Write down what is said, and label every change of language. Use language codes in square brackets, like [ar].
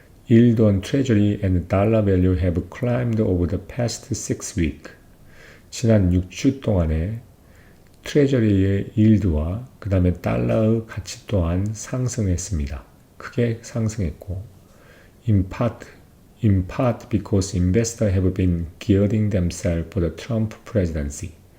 [en] Yield on Treasury and dollar value have climbed over the past 6 weeks. [ko] 지난 6주 동안에 트레저리의 일드와 그 다음에 달러의 가치 또한 상승했습니다. 크게 상승했고 [en] in part because investors have been gearing themselves for the Trump presidency.